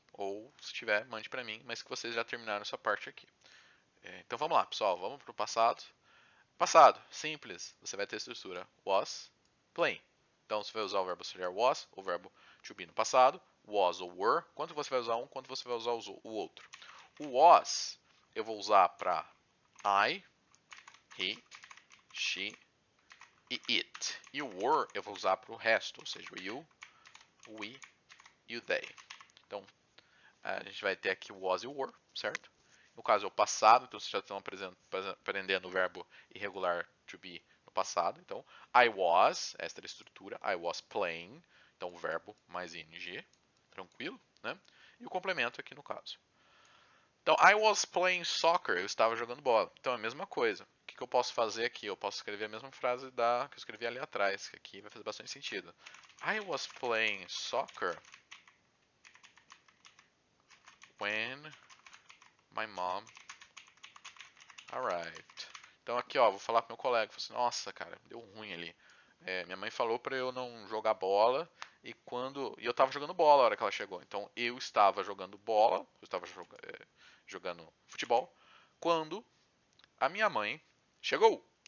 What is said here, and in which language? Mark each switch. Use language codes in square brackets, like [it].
[pt] Ou se tiver, mande para mim, mas que vocês já terminaram essa parte aqui. Então vamos lá, pessoal. Vamos para o passado. Passado, simples. Você vai ter a estrutura was, playing. Então você vai usar o verbo auxiliar was, o verbo to be no passado, was ou were. Quando você vai usar um, quando você vai usar o outro. O was eu vou usar para I, he, she e it. E o were eu vou usar para o resto, ou seja, o you, o we e o they. Então a gente vai ter aqui o was e o were, certo? No caso é o passado, então vocês já estão aprendendo o verbo irregular to be no passado. Então, I was, esta é a estrutura, [en] I was playing, [pt] então o verbo mais ing, tranquilo, né? E o complemento aqui no caso. Então, [en] I was playing soccer, [pt] eu estava jogando bola. Então é a mesma coisa. O que eu posso fazer aqui? Eu posso escrever a mesma frase que eu escrevi ali atrás, que aqui vai fazer bastante sentido. [en] I was playing soccer when my mom arrived. [pt] Então aqui, ó, vou falar pro meu colega, assim, nossa, cara, deu ruim ali. Minha mãe falou para eu não jogar bola e eu tava jogando bola a hora que ela chegou. Então eu estava jogando bola, eu estava jogando futebol quando a minha mãe chegou.